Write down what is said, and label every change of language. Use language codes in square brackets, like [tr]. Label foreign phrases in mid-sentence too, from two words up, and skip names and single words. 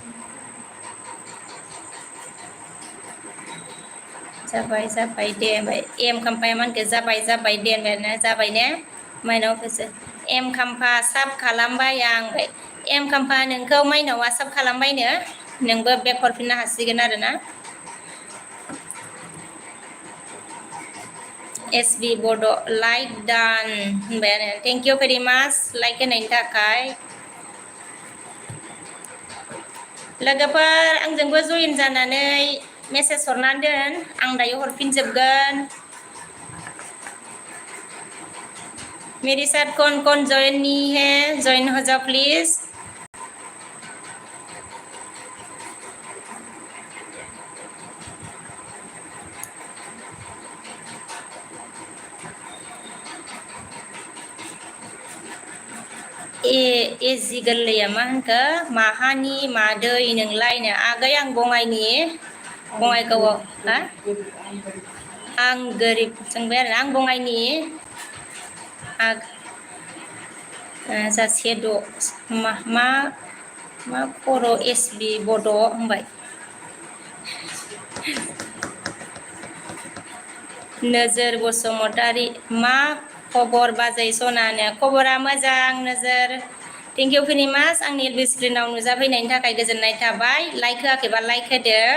[brx] जाबाय दे होनबाय एम खाम्फाया मा होनखो जाबाय दे होनबाय जाबाय ने माइनाव फैसो एम खाम्फा साब खालामबाय आं एम खाम्फा नोंखौ माइनावा साब खालामबायनो नोंबो बेक हरफिननो हासिगोन आरोना एसबि बड' लाइक डान होनबाय आरो [en] thank you very much [brx] लाइक होनायनि थाखाय लोगोफोर आंजोंबो जइन जानानै मेसेज हरनानै दोन आं दायो हरफिनजोबगोन [hi] मेरे साथ कौन कौन जॉइन नहीं है जॉइन हो जाओ प्लीज [brx] ए जि गोरलैया मा होनखो माहानि मादै नोंलायनो आगै आं बङाइगावआव हा आं गोरिब सोंबाय आरो आं बङाइनि जासे द' मा खर' एसबि बड' होनबाय नोजोर बसुमतारी मा खबर बाजै सनानो खबरा मोजां नोजोर [en] thank you very much [brx] आंनि एलबि स्क्रिनाव नुजाफैनायनि थाखाय गोजोननाय थाबाय लाइक होआखैबा लाइक होदो